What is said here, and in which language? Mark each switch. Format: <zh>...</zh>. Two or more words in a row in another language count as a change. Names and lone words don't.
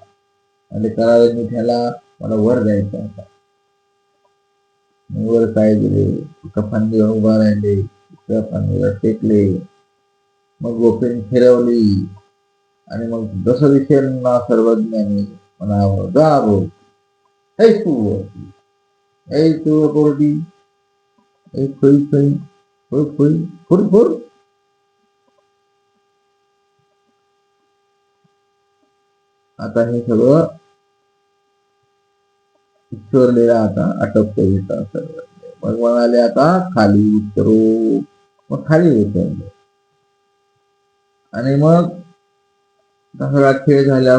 <mr>आणि करावे मिठ्याला मला वर जायचं आता. वर काय दिले, एका फांदीवर उभा राहिले, दुसऱ्या फांदीवर टेकले. मग गोपेन फिरवली आणि मग जसं दिसेल ना सर्वज्ञानी म्हणावं जा बोल, ऐ तू ऐ तू कोरडी, ऐ खोई खोई खोई खोई फुर फुर. आता हे सगळं ईश्वरलीला आता आटपते येतात सर्व. मग म्हणाले आता खाली उतरू. मग खाली उतरले. आणि मग सगळा खेळ झाला.</mr>